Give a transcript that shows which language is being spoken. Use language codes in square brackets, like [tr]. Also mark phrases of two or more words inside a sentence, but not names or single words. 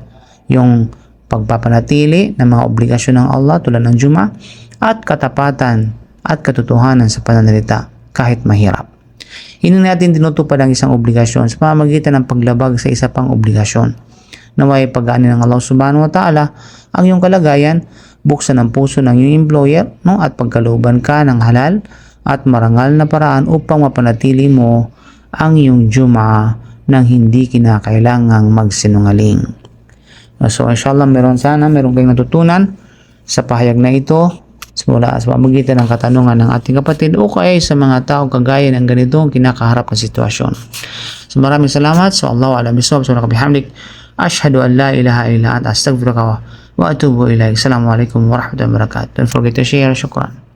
[tl] Yung pagpapanatili ng mga obligasyon ng Allah tulad ng Juma at katapatan at katotohanan sa pananalita kahit mahirap. Hindi natin tinutupad ang isang obligasyon sa pamamagitan ng paglabag sa isa pang obligasyon. Naway pag-aanin ng [ar] الله سبحانه وتعالى [tl] ang iyong kalagayan, buksan ang puso ng iyong employer, no, at pagkalooban ka ng halal at marangal na paraan upang mapanatili mo ang iyong Juma nang hindi kinakailangang magsinungaling. So inshallah meron kayong natutunan sa pahayag na ito mula sa pamamagitan ng katanungan ng ating kapatid o kaya sa mga tao kagaya ng ganitong kinakaharap na sitwasyon. So maraming salamat. So [ar] الله أعلم بالصواب. سبحانك بحمدك أشهد أن لا إله إلا أنت أستغفرك وأتوب إليك. السلام عليكم ورحمة الله وبركاته. [en] Don't forget to share. Shukran.